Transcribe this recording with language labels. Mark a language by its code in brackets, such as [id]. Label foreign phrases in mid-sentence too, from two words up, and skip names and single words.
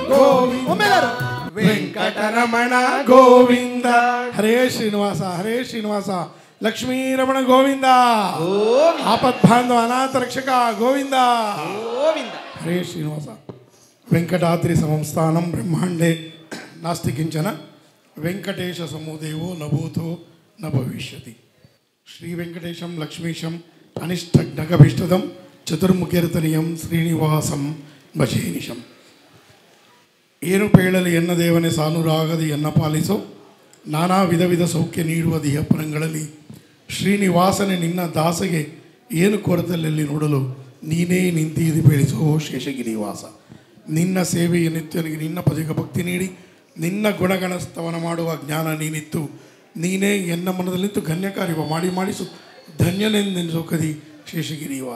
[kn] ಗೋವಿಂದ ಒಮ್ಮೆಲ್ಲರೂ ವೆಂಕಟರಮಣ ಗೋವಿಂದ. ಹರೇ ಶ್ರೀನಿವಾಸ. ಹರೇ ಶ್ರೀನಿವಾಸ. ಲಕ್ಷ್ಮೀರಮಣ ಗೋವಿಂದ. ಆಪದ್ಬಾಂಧವ ಅನಾಥ ರಕ್ಷಕ ಗೋವಿಂದ. ಗೋವಿಂದ. [sa] ಹರೇ ಶ್ರೀನಿವಾಸ. ವೆಂಕಟಾದ್ರಿ ಸಮಂಸ್ಥಾನಂ ಬ್ರಹ್ಮಾಂಡೇ ನಾಸ್ತಿ ಕಿಂಚನ ವೆಂಕಟೇಶ ಸಮೋದೇವೋ ನ ಭೂತೋ ನ ಭವಿಷ್ಯತಿ. ಶ್ರೀ ವೆಂಕಟೇಶಂ ಲಕ್ಷ್ಮೀಶಂ ಅನಿಷ್ಟಘ್ನಕಭಿಷ್ಟದಂ ಚತುರ್ಮುಖಿರ್ತನಿಯಂ ಶ್ರೀನಿವಾಸಂ ಭಜೇನಿಶಂ. [kn] ಏನು ಪೇಳಲಿ ಎನ್ನ ದೇವನೇ ಸಾನುರಾಗದಿ ಎನ್ನ ಪಾಲಿಸೋ, ನಾನಾ ವಿಧ ವಿಧ ಸೌಖ್ಯ ನೀಡುವ ದಿಹಪರಂಗಳಲ್ಲಿ ಶ್ರೀನಿವಾಸನೆ ನಿನ್ನ ದಾಸಗೆ ಏನು ಕೊರತೆಯಲ್ಲಿ ನೋಡಲು ನೀನೇ ನಿಂತಿದ್ದು ಬೆಳೆಸೋ ಶೇಷಗಿರಿವಾಸ. ನಿನ್ನ ಸೇವೆಯ ನಿತ್ಯನಿಗೆ ನಿನ್ನ ಪದಕ ಭಕ್ತಿ ನೀಡಿ ನಿನ್ನ ಗುಣಗಣ ಸ್ತವನ ಮಾಡುವ ಜ್ಞಾನ ನೀನಿತ್ತು ನೀನೇ ಎನ್ನ ಮನದಲ್ಲಿಂತು ಘನ್ಯಕಾರ್ಯವ ಮಾಡಿ ಮಾಡಿಸು ಧನ್ಯನೆಂದೆನಿಸು ಕದಿ ಶೇಷಗಿರಿ ವಾಸ.